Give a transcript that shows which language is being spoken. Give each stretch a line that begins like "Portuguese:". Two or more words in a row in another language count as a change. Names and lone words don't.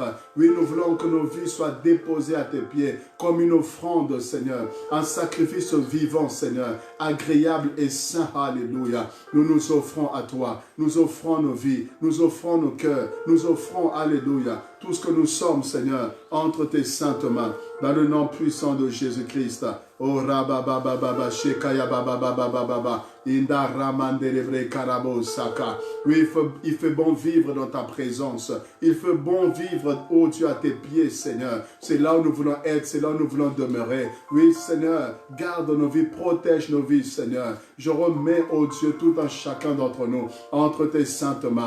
French: Oui, nous voulons que nos vies soient déposées à tes pieds comme une offrande, Seigneur. Un sacrifice vivant, Seigneur, agréable et saint. Alléluia. Nous nous offrons à toi. Nous offrons nos vies, nous offrons nos cœurs, nous offrons, alléluia, tout ce que nous sommes, Seigneur, entre tes saintes mains, dans le nom puissant de Jésus-Christ. Oh rababababa, shekaya bababababa, inda ramandelebre karabo saka. Oui, il fait bon vivre dans ta présence. Il fait bon vivre, oh Dieu, à tes pieds, Seigneur. C'est là où nous voulons être, c'est là où nous voulons demeurer. Oui, Seigneur, garde nos vies, protège nos vies, Seigneur. Je remets, oh Dieu, tout un chacun d'entre nous entre tes saintes mains.